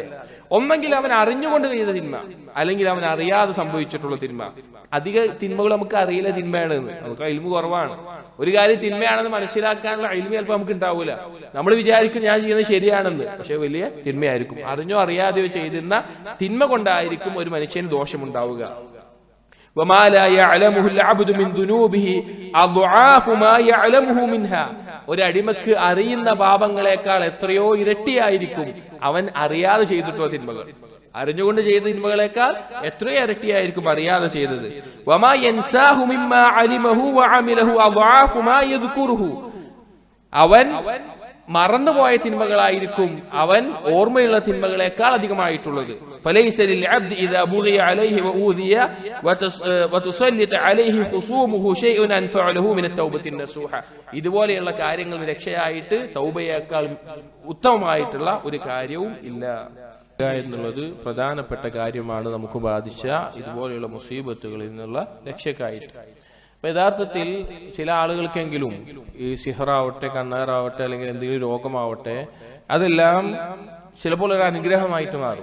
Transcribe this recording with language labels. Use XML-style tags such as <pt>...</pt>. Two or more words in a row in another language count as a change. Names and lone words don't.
<ml>ഒന്നെങ്കിൽ അവൻ അറിഞ്ഞുകൊണ്ട് ചെയ്ത തിന്മ, അല്ലെങ്കിൽ അവൻ അറിയാതെ സംഭവിച്ചിട്ടുള്ള തിന്മ. അധിക തിന്മകൾ നമുക്ക് അറിയില്ല തിന്മയാണെന്ന്, നമുക്ക് ഇൽമു കുറവാണ്. ഒരു കാര്യം തിന്മയാണെന്ന് മനസ്സിലാക്കാനുള്ള ഇൽമു ചിലപ്പോൾ നമുക്ക് ഉണ്ടാവൂല. നമ്മൾ വിചാരിക്കും ഞാൻ ചെയ്യുന്നത് ശരിയാണെന്ന്, പക്ഷെ വലിയ തിന്മയായിരിക്കും. അറിഞ്ഞോ അറിയാതെയോ ചെയ്തിരുന്ന തിന്മ കൊണ്ടായിരിക്കും ഒരു മനുഷ്യന് ദോഷമുണ്ടാവുക.</ml> <ar>وما لا يعلمه العبد من ذنوبه أضعاف ما يعلمه منها.</ar> <ml>ഒരു അടിമക്ക് അറിയുന്ന പാപങ്ങളെക്കാൾ എത്രയോ ഇരട്ടിയായിരിക്കും അവൻ അറിയാതെ ചെയ്തിട്ടുള്ള തിന്മകൾ. അറിഞ്ഞുകൊണ്ട് ചെയ്ത തിന്മകളെക്കാൾ എത്രയോ ഇരട്ടിയായിരിക്കും അറിയാതെ ചെയ്തത്.</ml> <ar>وما ينساه مما علمه وعمله أضعاف ما يذكره.</ar> <ml>അവൻ മറന്നുപോയ തിന്മകളായിരിക്കും അവൻ ഓർമ്മയുള്ള തിന്മകളെക്കാൾ അധികമായിട്ടുള്ളത്.</ml> <ar>فليس للعبد إذا بغي عليه وأوذي وتسلط عليه خصومه شيء أنفع له من التوبة النصوحة.</ar> <ml>ഇതുപോലെയുള്ള കാര്യങ്ങൾ രക്ഷയായിട്ട് തൗബയേക്കാൾ ഉത്തമമായിട്ടുള്ള ഒരു കാര്യവും ഇല്ല എന്നുള്ളത് പ്രധാനപ്പെട്ട കാര്യമാണ് നമുക്ക് ബാധിച്ച ഇതുപോലെയുള്ള മുസീബത്തുകളിൽ നിന്നുള്ള രക്ഷക്കായിട്ട്. അപ്പൊ യഥാർത്ഥത്തിൽ ചില ആളുകൾക്കെങ്കിലും ഈ സിഹറാവട്ടെ, കണ്ണേറാവട്ടെ, അല്ലെങ്കിൽ എന്തെങ്കിലും രോഗമാവട്ടെ, അതെല്ലാം ചിലപ്പോൾ ഒരു അനുഗ്രഹമായിട്ട് മാറും.</ml>